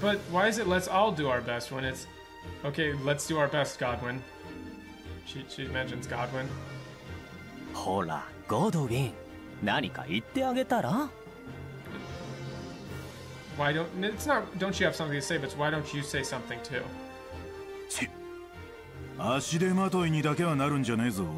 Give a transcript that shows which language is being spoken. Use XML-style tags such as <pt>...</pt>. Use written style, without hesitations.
<en>But why is it let's all do our best when it's okay, let's do our best, Godwin. She mentions Godwin.</en> <ja>ほら、ゴドウィン、何か言ってあげたら?</ja> <en>Why don't you have something to say, but why don't you say something too?</en> <ja>足手まといにだけはなるんじゃねえぞ。</ja>